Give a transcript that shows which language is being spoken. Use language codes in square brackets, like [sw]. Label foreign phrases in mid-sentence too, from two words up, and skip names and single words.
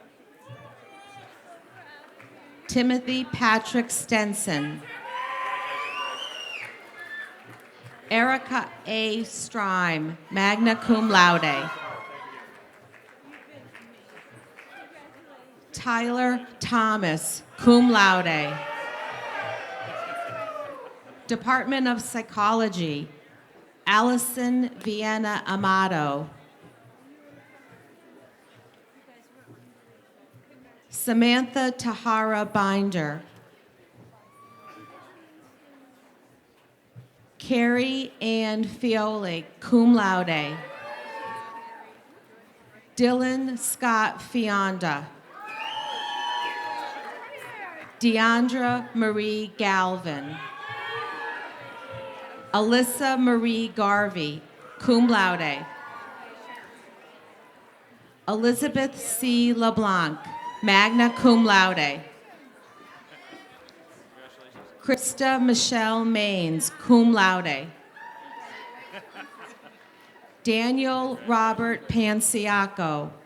[en] Timothy Patrick Stenson. Erica A. Strime, [la] magna cum laude. [en] Tyler Thomas, [la] cum laude. [en] Department of Psychology, Allison Vienna Amato. Samantha Tahara Binder. Carrie Ann Fioli, [la] cum laude. [en] Dylan Scott Fionda. Deandra Marie Galvin. Alyssa Marie Garvey, [la] cum laude. [en] Elizabeth C. LeBlanc, [la] magna cum laude. [en] Krista Michelle Maines, [la] cum laude. [en] Daniel Robert Panciaco.